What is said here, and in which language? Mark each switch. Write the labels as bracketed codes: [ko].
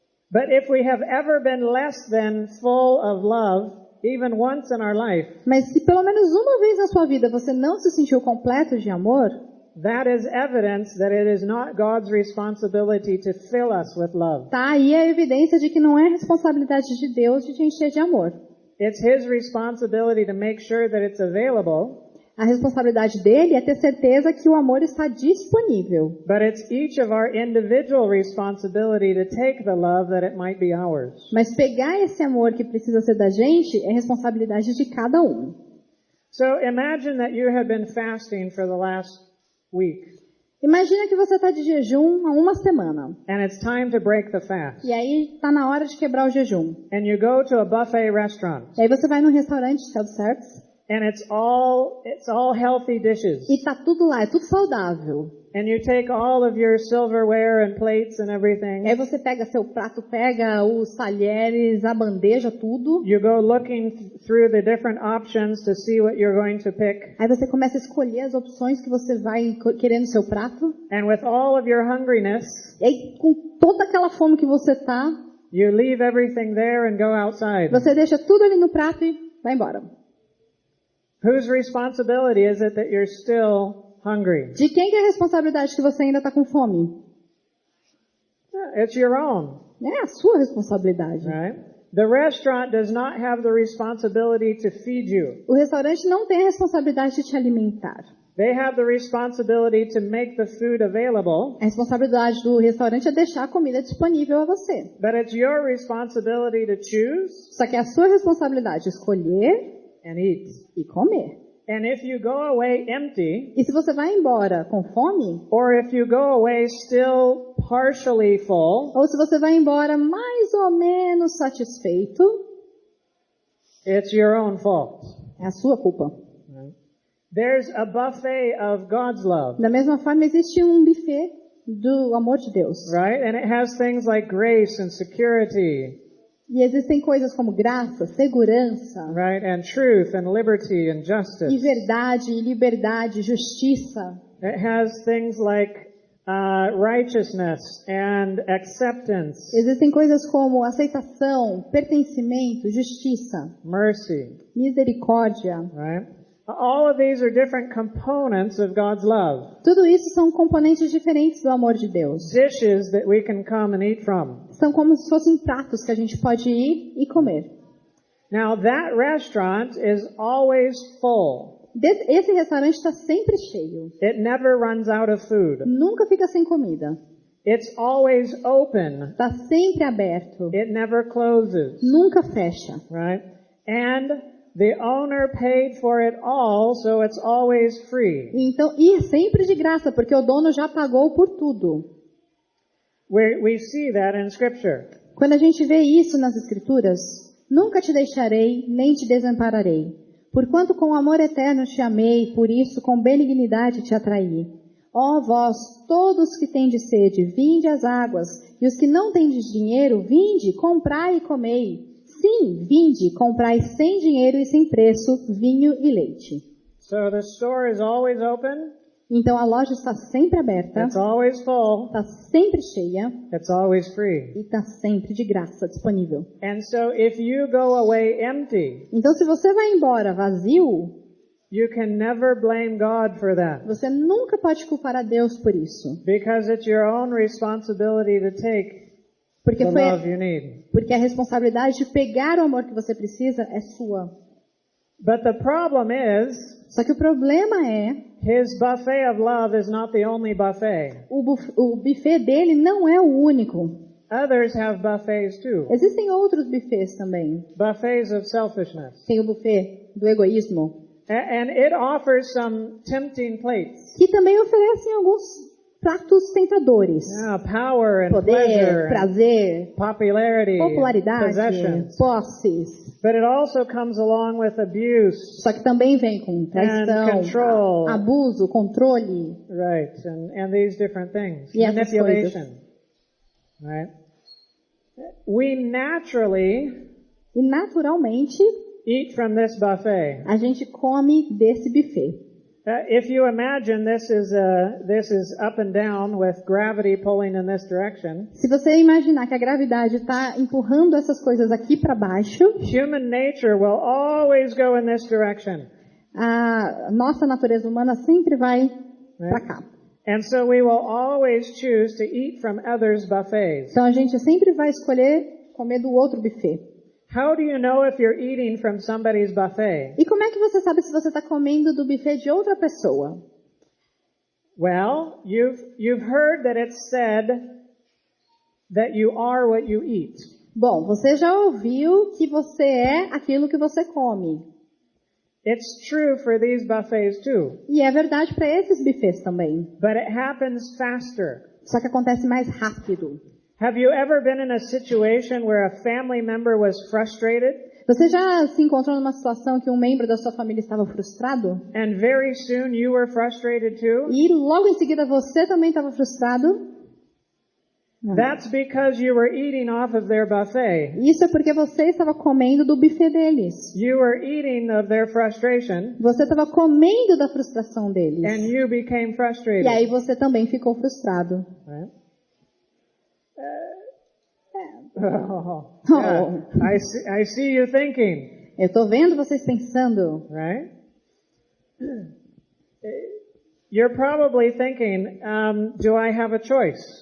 [en] But if we have ever been less than full of love, even once in our life, [pt] Mas se pelo menos uma vez na sua vida você não se sentiu completo de amor, [en] that is evidence that it is not God's responsibility to fill us with love. [pt] tá aí a evidência de que não é responsabilidade de Deus de te encher de amor. [en] It's His responsibility to make sure that it's available, [pt] A responsabilidade dele é ter certeza que o amor está disponível. [en] but it's each of our individual responsibility to take the love that it might be ours. [pt] Mas pegar esse amor que precisa ser da gente é responsabilidade de cada um. [en] So imagine that you have been fasting for the last week, [pt] Imagina que você está de jejum há uma semana. [en] and it's time to break the fast. [pt] E aí está na hora de quebrar o jejum. [en] And you go to a buffet restaurant, [pt] E aí você vai num restaurante self-service [en] and it's all healthy dishes. [pt] e tá tudo lá, é tudo saudável. [en] And you take all of your silverware and plates and [pt] E [en] everything. [pt] aí você pega seu prato, pega os talheres, a bandeja, tudo. [en] You go looking through the different options to see what you're going to pick. [pt] Aí você começa a escolher as opções que você vai querer no seu prato. [en] And with all of your hungriness, [pt] E aí com toda aquela fome que você tá, [en] you leave everything there and go outside. [pt] você deixa tudo ali no prato e vai embora. [en] Whose responsibility is it that you're still hungry? [pt] De quem que é a responsabilidade que você ainda está com fome? [en] It's your own, [pt] É a sua responsabilidade. [en] right? The restaurant does not have the responsibility to feed you. [pt] O restaurante não tem a responsabilidade de te alimentar. [en] They have the responsibility to make the food available, [pt] A responsabilidade do restaurante é deixar a comida disponível a você. [en] but it's your responsibility to choose [pt] Só que é a sua responsabilidade escolher [en] and eat. [pt] e comer. [en] And if you go away empty, [pt] E se você vai embora com fome, [en] or if you go away still partially full, [pt] ou se você vai embora mais ou menos satisfeito, [en] it's your own fault. [pt] é a sua culpa. [en] There's a buffet of God's love, [pt] Da mesma forma, existe um buffet do amor de Deus. [en] right? And it has things like grace and security, [pt] E existem coisas como graça, segurança, [en] right? And truth and liberty and [pt] e [en] justice. [pt] verdade, e liberdade, justiça. [en] It has things like righteousness and acceptance, [pt] Existem coisas como aceitação, pertencimento, justiça, [en] mercy, [pt] misericórdia. [en] right? All of these are different components of God's love. [pt] Tudo isso são componentes diferentes do amor de Deus. [en] Dishes that we can come and eat from. [pt] São como se fossem pratos que a gente pode ir e comer. [en] Now that restaurant is always full. [pt] Esse restaurante está sempre cheio. [en] It never runs out of food. [pt] Nunca fica sem comida. [en] It's always open. [pt] Está sempre aberto. [en] It never closes, [pt] Nunca fecha. [en] right? And the owner paid for it all, so it's always free. [pt] Então, e é sempre de graça, porque o dono já pagou por tudo. [en] We see that in Scripture. [pt] Quando a gente vê isso nas Escrituras, nunca te deixarei, nem te desampararei. Porquanto com amor eterno te amei, por isso com benignidade te atraí. Ó vós, todos que tendes sede, vinde às águas, e os que não tendes dinheiro, vinde, comprai e comei. Sim, vinde, comprai sem dinheiro e sem preço, vinho e leite. [en] So the store is always open, [pt] Então a loja está sempre aberta, [en] it's always full, [pt] está sempre cheia [en] it's always free. [pt] e está sempre de graça disponível. [en] And so if you go away empty, [pt] Então se você vai embora vazio, [en] you can never blame God for that, [pt] você nunca pode culpar a Deus por isso. [en] because it's your own responsibility to take [pt] Porque, [en] the [pt] foi, [en] love you need. [pt] porque a responsabilidade de pegar o amor que você precisa é sua. [en] But the problem is, [pt] Só que o problema é, [en] his buffet of love is not the only buffet. [pt] o buffet dele não é o único. [en] Others have buffets too. [pt] Existem outros buffets também. [en] Buffets of selfishness. [pt] Tem o buffet do egoísmo, [en] And it offers some tempting plates. [pt] que também oferecem alguns pratos tentadores. [en] Power and [pt] Poder, [en] pleasure, [pt] prazer, [en] popularity, [pt] popularidade, [en] possessions. [pt] posses. [en] But it also comes along with abuse, [pt] Só que também vem com traição, [en] control. [pt] abuso, controle. [en] right? And these different things. [pt] E essas [en] Manipulation, right? We naturally [pt] E naturalmente, [en] eat from this buffet. [pt] a gente come desse buffet. [en] If you imagine this is up and down with gravity pulling in this direction, [pt] Se você imaginar que a gravidade está empurrando essas coisas aqui para baixo, [en] human nature will always go in this direction. [pt] a nossa natureza humana sempre vai para cá. [en] And so we will always choose to eat from others' buffets. [pt] Então a gente sempre vai escolher comer do outro buffet. [en] How do you know if you're eating from somebody's buffet? [pt] E como é que você sabe se você está comendo do buffet de outra pessoa? [en] Well, you've heard that it's said that you are what you eat. [pt] Bom, você já ouviu que você é aquilo que você come. [en] It's true for these buffets too, [pt] E é verdade para esses buffets também. [en] but it happens faster. [pt] Só que acontece mais rápido. [en] Have you ever been in a situation where a family member was frustrated [pt] Você já se encontrou numa situação que um membro da sua família estava frustrado? [en] and very soon you were frustrated too? [pt] E logo em seguida você também estava frustrado? Não. [en] That's because you were eating off of their buffet. [pt] Isso é porque você estava comendo do buffet deles. [en] You were eating of their frustration [pt] Você estava comendo da frustração deles. [en] and you became frustrated. [pt] E aí você também ficou frustrado. [en] Right? Oh. I see you thinking, [pt] Eu estou vendo vocês pensando. [en] right? You're probably thinking, do I have a choice?